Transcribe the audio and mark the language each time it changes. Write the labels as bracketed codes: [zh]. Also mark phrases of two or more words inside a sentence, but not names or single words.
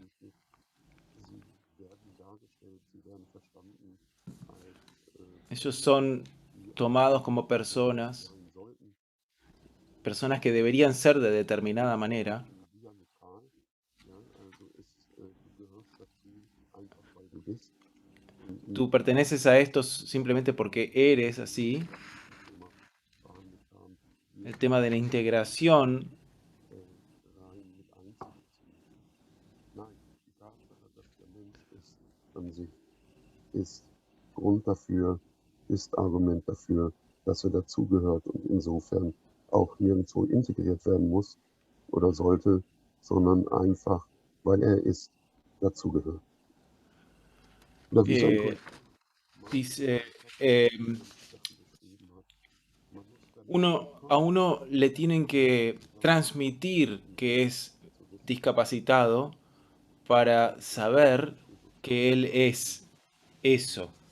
[es] Ellos son tomados como personas que deberían ser de determinada manera. Tú perteneces a estos simplemente porque eres así. El tema de la integración [de] ist Grund dafür, ist Argument dafür, dass er dazugehört und insofern auch nirgendwo integriert werden muss oder sollte, sondern einfach, weil er ist, dazugehört. [es] Dice, a uno le tienen que transmitir que es discapacitado para saber que él es eso.